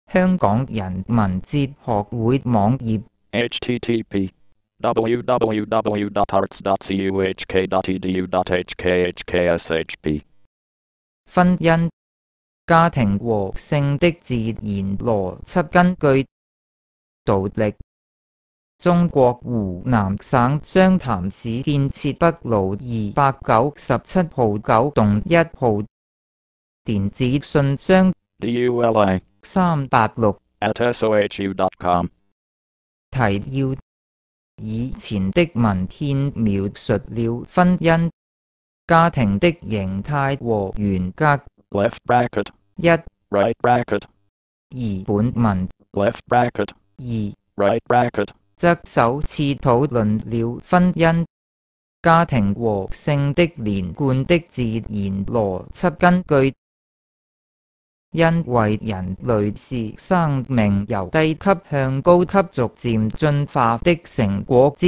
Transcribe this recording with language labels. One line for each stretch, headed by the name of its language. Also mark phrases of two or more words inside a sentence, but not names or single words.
Chinese: 香港人文哲學會網頁 http://www.arts.cuhk.edu.hk/hkshp 婚姻、家庭和性的自然邏輯根據杜力。中國湖南省湘潭市建設北路297號9棟1號電子信箱 DULA 386@ sohu.com 提要：以前的文獻描述了婚姻、家庭的形態和原則。
English: left bracket
Chinese: 1.
English: right bracket
Chinese: 而本文
English: left bracket
Chinese: 2.
English: right bracket
Chinese: 則首次討論了婚姻、家庭和性的連貫的自然邏輯根據。因為人類是生命由低級向高級逐漸進化的成果之